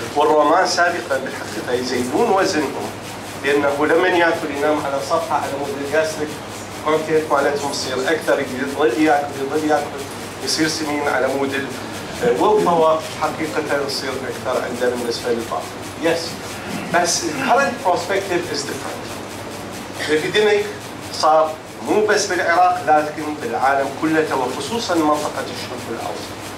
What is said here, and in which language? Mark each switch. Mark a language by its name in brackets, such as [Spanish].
[Arabic] والرومان سابقا بالحقيقة يزيدون وزنهم لأنه لما ياكل ينام على صفحة على مود الجاستريك كونتنت مالتهم يصير أكثر، يظل ياكل يصير سمين على مود الويل باور حقيقة يصير أكثر عنده بالنسبة للبعض. [English] Yes. بس current perspective is different. [Arabic] الابيديميك صار مو بس بالعراق لكن بالعالم كله وخصوصا منطقة الشرق الأوسط.